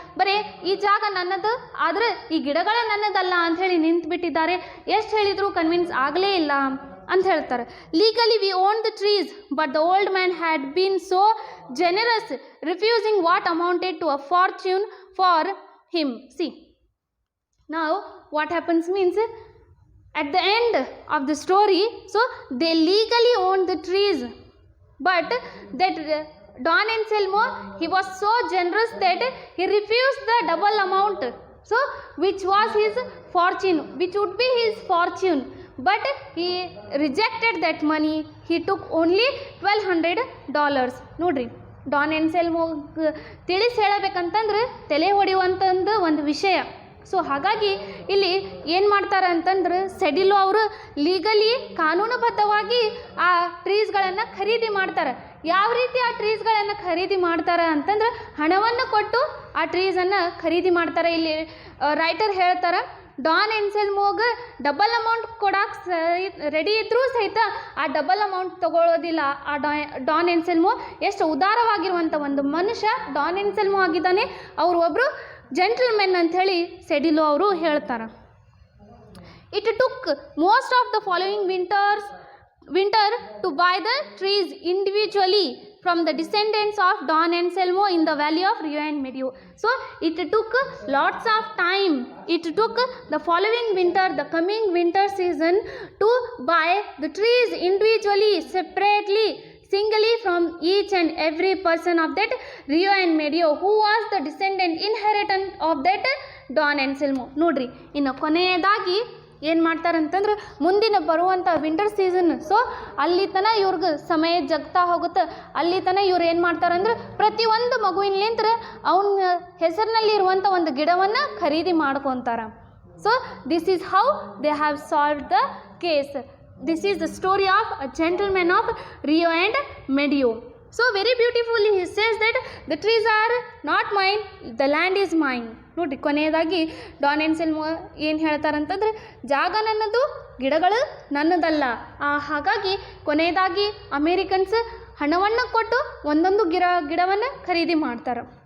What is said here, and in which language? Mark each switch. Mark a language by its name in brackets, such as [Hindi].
[Kannada] ಬರೀ ಈ ಜಾಗ ನನ್ನದು, ಆದರೆ ಈ ಗಿಡಗಳೇ ನನ್ನದಲ್ಲ ಅಂಥೇಳಿ ನಿಂತುಬಿಟ್ಟಿದ್ದಾರೆ. ಎಷ್ಟು ಹೇಳಿದರೂ ಕನ್ವಿನ್ಸ್ ಆಗಲೇ ಇಲ್ಲ ಅಂತ ಹೇಳ್ತಾರೆ. [English] Legally we own the trees, but the old man had been so generous, refusing what amounted to a fortune for him. See, now what happens means, at the end of the story, so they legally owned the trees, but that Don Anselmo, he was so generous that he refused the double amount, so which was his fortune, which would be his fortune, but he rejected that money. He took only $1,200. [Kannada] ನೋಡ್ರಿ, Don ಎನ್ಸೆಲ್ಮೋ ತಿಳಿಸಿ ಹೇಳಬೇಕಂತಂದ್ರೆ ತಲೆ ಹೊಡೆಯುವಂಥದ್ದು ಒಂದು ವಿಷಯ. So ಹಾಗಾಗಿ ಇಲ್ಲಿ ಏನು ಮಾಡ್ತಾರೆ ಅಂತಂದ್ರೆ, ಸೆಡಿಲೋ ಅವರು ಲೀಗಲಿ ಕಾನೂನುಬದ್ಧವಾಗಿ ಆ ಟ್ರೀಸ್ಗಳನ್ನು ಖರೀದಿ ಮಾಡ್ತಾರೆ. ಯಾವ ರೀತಿ ಆ ಟ್ರೀಸ್ಗಳನ್ನು ಖರೀದಿ ಮಾಡ್ತಾರೆ ಅಂತಂದ್ರೆ, ಹಣವನ್ನು ಕೊಟ್ಟು ಆ ಟ್ರೀಸನ್ನು ಖರೀದಿ ಮಾಡ್ತಾರೆ. ಇಲ್ಲಿ ರೈಟರ್ ಹೇಳ್ತಾರೆ, ಡಾನ್ ಎನ್ಸೆಲ್ಮೋಗೆ ಡಬಲ್ ಅಮೌಂಟ್ ಕೊಡೋಕೆ ರೆಡಿ ಇದ್ದರೂ ಸಹಿತ ಆ ಡಬಲ್ ಅಮೌಂಟ್ ತೊಗೊಳ್ಳೋದಿಲ್ಲ. ಆ ಡಾನ್ ಎನ್ಸೆಲ್ಮೋ ಎಷ್ಟು ಉದಾರವಾಗಿರುವಂಥ ಒಂದು ಮನುಷ್ಯ ಡಾನ್ ಎನ್ಸೆಲ್ಮೋ ಆಗಿದ್ದಾನೆ. ಅವರು ಒಬ್ಬರು ಜೆಂಟಲ್ಮೆನ್ ಅಂಥೇಳಿ ಸೆಡಿಲೋ ಅವರು ಹೇಳ್ತಾರೆ. [English] It took most of the following winter to buy the trees individually from the descendants of Don Anselmo in the valley of Rio and Medio. So it took lots of time. It took the following winter, the coming winter season, to buy the trees individually, separately, singly from each and every person of that Rio and Medio who was the descendant, inheritant of that Don Anselmo. [Kannada] ನೋಡ್ರಿ ಇನ್ನು ಕೊನೆಯದಾಗಿ ಏನು ಮಾಡ್ತಾರಂತಂದ್ರೆ ಮುಂದಿನ ಬರುವಂಥ winter season, so ಅಲ್ಲಿ ತನಕ ಇವ್ರಿಗೆ ಸಮಯ ಜಗ್ತಾ ಹೋಗುತ್ತೆ. ಅಲ್ಲಿ ತನಕ ಇವ್ರು ಏನು ಮಾಡ್ತಾರಂದ್ರೆ ಪ್ರತಿಯೊಂದು ಮಗುವಿನಲಿಂತ್ರ ಅವನ ಹೆಸರಿನಲ್ಲಿ ಇರುವಂಥ ಒಂದು ಗಿಡವನ್ನು ಖರೀದಿ ಮಾಡ್ಕೊತಾರೆ. [English] So this is how they have solve the case. This is the story of a gentleman of Rio and Medio. So very beautifully he says that the trees are not mine, the land is mine. [Kannada] ನೋಡಿರಿ ಕೊನೆಯದಾಗಿ Don ಎನ್ಸೆಲ್ಮೋ ಏನು ಹೇಳ್ತಾರಂತಂದ್ರೆ ಜಾಗ ನನ್ನದು, ಗಿಡಗಳು ನನ್ನದಲ್ಲ. ಹಾಗಾಗಿ ಕೊನೆಯದಾಗಿ Americans ಹಣವನ್ನು ಕೊಟ್ಟು ಒಂದೊಂದು ಗಿಡವನ್ನು ಖರೀದಿ ಮಾಡ್ತಾರೆ.